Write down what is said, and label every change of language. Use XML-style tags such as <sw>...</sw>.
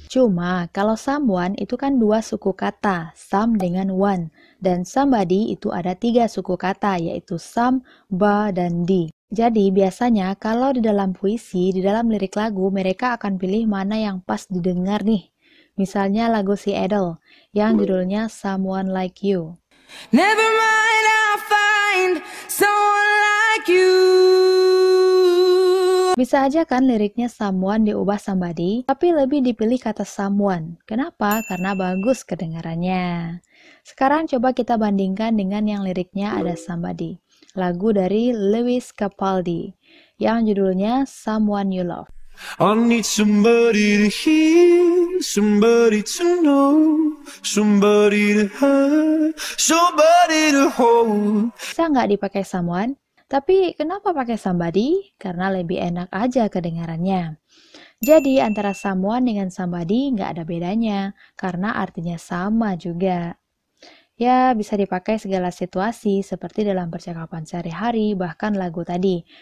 <id>Cuma kalau someone itu kan dua suku kata, some dengan one. Dan somebody itu ada tiga suku kata, yaitu some, ba, dan di. Jadi biasanya kalau di dalam puisi, di dalam lirik lagu, mereka akan pilih mana yang pas didengar nih. Misalnya lagu si Adele, yang judulnya Someone Like You.</id> <en>Never mind, I'll find someone like you.</en> <id>Bisa aja kan liriknya someone diubah somebody, tapi lebih dipilih kata someone. Kenapa? Karena bagus kedengarannya. Sekarang coba kita bandingkan dengan yang liriknya ada somebody. Lagu dari Lewis Capaldi, yang judulnya Someone You Love.</id> <en>I need somebody to hear, somebody to know, somebody to have, somebody to hold.</en> <id>Bisa nggak dipakai someone? Tapi kenapa pakai somebody? Karena lebih enak aja kedengarannya. Jadi antara someone dengan somebody nggak ada bedanya, karena artinya sama juga. Ya, bisa dipakai segala situasi seperti dalam percakapan sehari-hari, bahkan lagu tadi.</id>